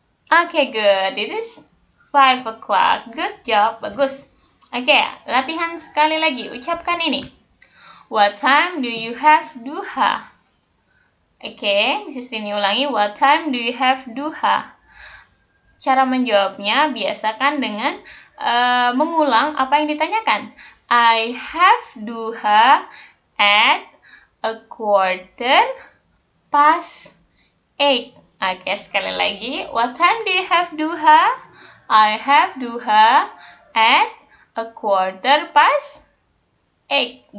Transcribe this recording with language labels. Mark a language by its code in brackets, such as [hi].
[en] Good. It is 5 o'clock. Good job. [id] Bagus. Latihan sekali lagi. Ucapkan ini. [en] What time do you have duha? Mrs. Tini [id] ulangi. [en] What time do you have duha? [id] Cara menjawabnya biasakan dengan mengulang apa yang ditanyakan. [en] I have duha at a quarter past 8. [id] Sekali lagi. [en] What time do you have duha? I have duha at a quarter past 8.